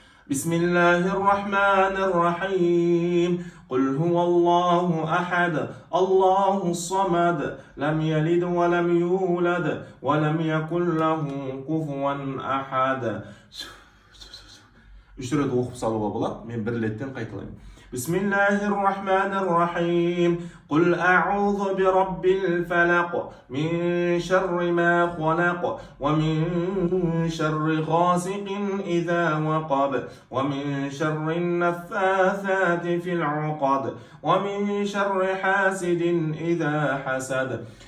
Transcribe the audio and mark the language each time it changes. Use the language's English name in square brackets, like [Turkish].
[Arabic] بسم الله الرحمن الرحيم. قل هو الله أحد الله الصمد لم يلد ولم يولد ولم يكن له كفوا أحد. [Kazakh] Үш рет оқып салуға болады. Мен бір реттен қайталаймын. [Arabic] بسم الله الرحمن الرحيم. قل أعوذ برب الفلق من شر ما خلق ومن شر غاسق إذا وقب ومن شر النفاثات في العقد ومن شر حاسد إذا حسد.